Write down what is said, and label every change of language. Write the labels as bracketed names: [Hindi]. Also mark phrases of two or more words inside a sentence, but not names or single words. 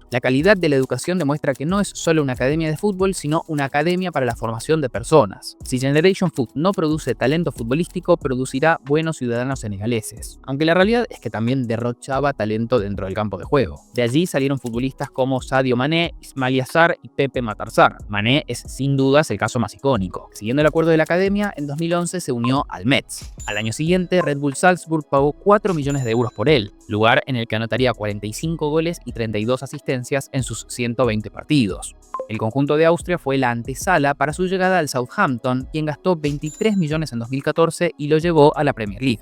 [Spanish] La calidad de la educación demuestra que no es solo una academia de fútbol, sino una academia para la formación de personas. Si Generation Foot no produce talento futbolístico, producirá buenos ciudadanos senegaleses". Aunque la realidad es que también derrochaba talento dentro del campo de juego. De allí salieron futbolistas como Sadio Mané, Ismaila Sarr y Pepe Matar Sarr. Mané es sin dudas el caso más icónico. Siguiendo el acuerdo de la academia, en 2011 se unió al Metz. Al año siguiente, Red Bull Salzburg pagó 4 millones de euros por él, lugar en el que anotaría 45 goles y 32 asistencias en sus 120 partidos. El conjunto de Austria fue la antesala para su llegada al Southampton, quien gastó 23 millones en 2014 y lo llevó a la Premier League.